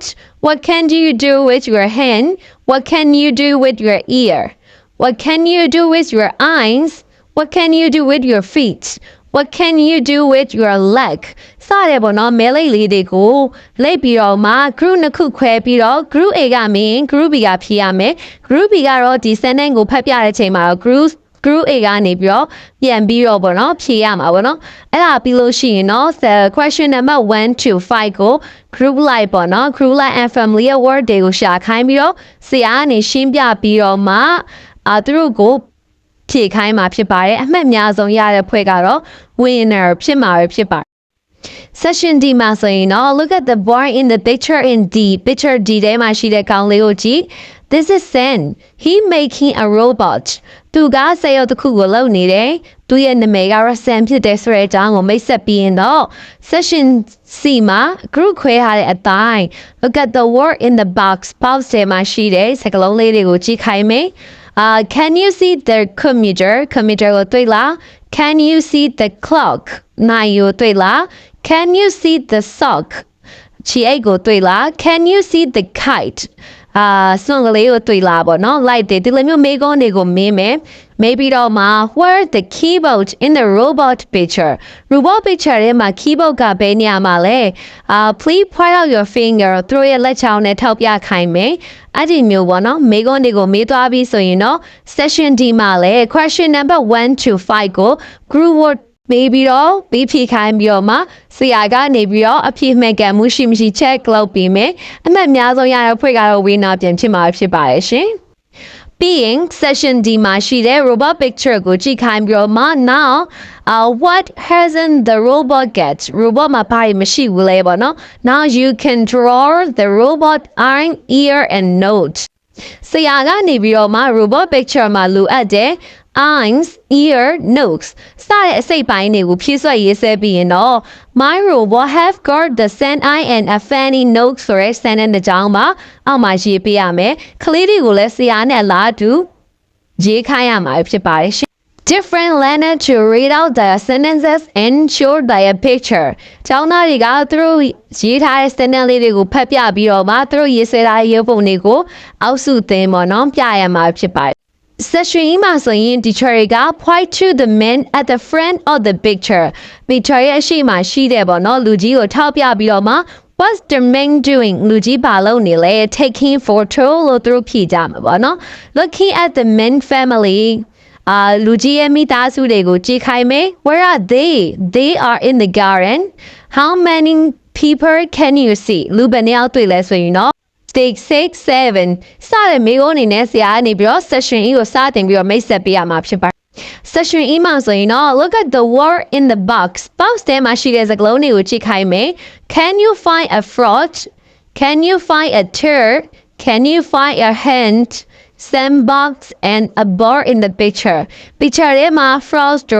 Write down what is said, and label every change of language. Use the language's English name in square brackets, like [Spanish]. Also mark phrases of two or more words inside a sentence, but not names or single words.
[English] What can you do with your hand? What can you do with your ear? What can you do with your eyes? What can you do with your feet? What can you do with your leg? [Burmese] စတဲ့ပေါ့နော်မဲလေးလေးတွေကိုလိုက်ပြီးတော့မှ group နှစ်ခုခွဲပြီးတော့ [English] group A [Burmese] ကမင်း [English] group B [Burmese] ကဖြေရမယ် [English] group B [Burmese] ကတော့ဒီ sentence ကိုဖတ်ပြတဲ့ချိန်မှာတော့ [English] group A [Burmese] ကနေပြီးတော့ပြန်ပြီးတော့ပေါ့ နော်ဖြေရမှာပေါ့နော်အဲ့ဒါပြီးလို့ရှိရင်တော့ [English] question number 1 to 5 [Burmese] ကို [English] group like [Burmese] ပေါ့နော် [English] group like and family word [Burmese] တွေကိုရှာခိုင်းပြီးတော့ဆရာကနေရှ င်းပြပြီးတော့မှသူတို့ကိုဖြေခိုင်းမှာဖြစ်ပါတယ်အမှတ်အများဆုံးရတဲ့ဖွဲ့ကတော့ winner ဖြစ်မှာဖြစ်ပါတယ် [English] Session D [Burmese] မှာဆိုရင်တော့ [English] look at the boy in the picture in D picture D [Burmese] ထဲမှာရှိတဲ့ကောင်လေးကိုကြည့် [English] This is Sam he making a robot [Burmese] သူကစက်ရုပ်တစ်ခုကိုလုပ်နေတယ်သူရဲ့နာမည်ကတော့ Sam ဖြစ်တယ်ဆိုတဲ့အကြောင်းကိုမိတ်ဆက်ပြီးရင်တော့ [English] Session C [Burmese] မှာ group ခွဲထားတဲ့အတိုင်း [English] look at the word in the box [Burmese] ထဲမှာရှိတဲ့စကားလုံးလေးတွေကိုကြည့်ခိုင်းမယ် [English] can you see the computer [Burmese] ကိုတွေ့လား [English] can you see the clock [Burmese] နိုင်ကိုတွေ့လား [English] can you see the sock [Burmese] ခြေအိတ်ကိုတွေ့ လား [English] can you see the kite [Burmese] စွန်ကလေးကိုတွေ့လားပေါ့နော် like ဒီလိုမျိုးမေးခွန်းတွေကိုမေးမယ် maybe တော့မှာ [English] where the keyboard in the robot picture [Burmese] ထဲမှာ keyboard ကဘယ်နေရာမှာလဲ [English] please point out your finger [Burmese] သူတို့ရဲ့လက်ချောင်းနဲ့ထောက်ပြခိုင်းမယ်အဲ့ဒီမျိုးပေါ့နော်မေးခွန်းတွေကိုမေးသွားပြီးဆိုရင်တော့ [English] session D [Burmese] မှာလဲ [English] question number 1 to 5 [Burmese] ကို [English] group work [Burmese] မေးပြီးတော့ပြီးဖြေခိုင်းပြီးတော့မှဆရာကနေပြီးတော့အဖြေမှန်ကန်မှုရှိမရှိ check လုပ်ပြီးမယ်အမှတ်များဆုံးရတဲ့ဖွဲ့ကတော့ winner ပြန်ဖြစ်မှာဖြစ်ပါတယ်ရှင်ပြီးရင် session D မှာရှိတဲ့ [English] robot picture [Burmese] ကိုကြည့်ခိုင်း [English] ပြီးတော့မှ now what hasn't the robot get robot [Burmese] မှာဘာမရှိဘူးလဲပေါ့နော် [English] now you can draw the robot eye ear and nose [Burmese] ဆရာကနေပြီးတော့မှ [English] robot picture [Burmese] မှာလိုအပ် [English] တဲ့ eyes ear nose [Burmese] စတဲ့အစိတ်ပိုင်းတွေကိုဖြည့်ဆွတ်ရေးဆဲပြီးရင်တော့ [English] my robot have got the sand eye and a funny nose ဆို [Burmese] တဲ့ sentence တစ်ကြောင်းပါအောက်မှာရေးပေးရမယ်ကလေးတွေကိုလည်းဆရာနဲ့လာတူရေးခိုင်းရမှာဖြစ်ပါတယ်ရှင် [English] different learner to read out the sentences and show their picture [Burmese] ကျောင်းသားတွေကသူတို့ရေးထားတဲ့ sentence လေးတွေကိုဖတ်ပြပြီးတော့မှသူတို့ရေးဆွဲထားတဲ့ရုပ်ပုံတွေကိုအောက်စုသင်ပေါ့နော်ပြရမှာဖြစ်ပါတယ်Session မှာဆိုရင် teacher တွေက [English] point to the man at the front of the picture picture [Burmese] ရဲ့အရှိမှာရှိတယ်ပေါ့နော်လူကြီးကိုထောက်ပြပြီးတော့မှ [English] what's the man doing [Burmese] လူကြီးဘာလုပ်နေလဲ [English] taking photo [Burmese] လို့သူတို့ဖြေကြမှာပေါ့နော် looking [English] at the man family [Burmese] လူကြီးရဲ့မိသားစုတွေကိုကြည့်ခိုင်းမယ် [English] where are they are in the garden how many people can you see [Burmese] လူဘယ်နှစ်ယောက်တွေ့လဲဆိုရင်တော့Stage 6, 7စတဲ့မိကုန်းအနေနဲ့ဆရာကနေပြီးတော့ [English] session E [Burmese] ကိုစတင်ပြီးတော့မိတ်ဆက်ပေးရမှာဖြစ်ပါတယ် session E မှာဆိုရင်တော့ [English] look at the word in the box box [Burmese] ထဲမှာရှိတဲ့စကားလုံးတွေကိုကြည့်ခိုင်းမယ် [English] Can you find a frog Can you find a turd Can you find a hand sandbox and a ball in the picture [Burmese] ထဲမှာ frog တို့